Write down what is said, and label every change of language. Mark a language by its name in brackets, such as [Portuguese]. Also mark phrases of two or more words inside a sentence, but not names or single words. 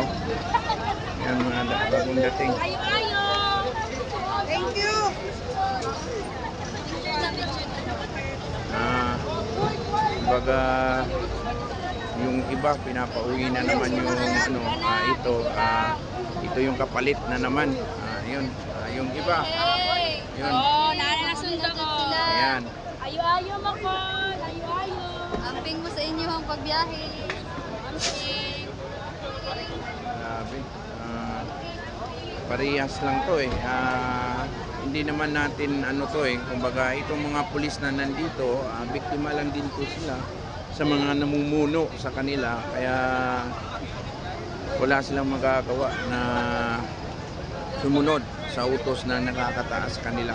[Filipino] Yan mga bagong dating. [English] Thank you. [Filipino] Baga yung iba pinapauwi na naman yung ito yung kapalit na naman. Yung iba. Yun. Nasundo ko. Ayan. [Cebuano] Ayo-ayo mo ko. Ayo-ayo. Amping mo sa inyo ang pagbiyahe. Amping. [Filipino] Grabe. Parehas lang to hindi naman natin kumbaga itong mga pulis na nandito, biktima lang din po sila sa mga namumuno sa kanila, kaya wala silang magagawa na sumunod sa utos na nakakataas kanila.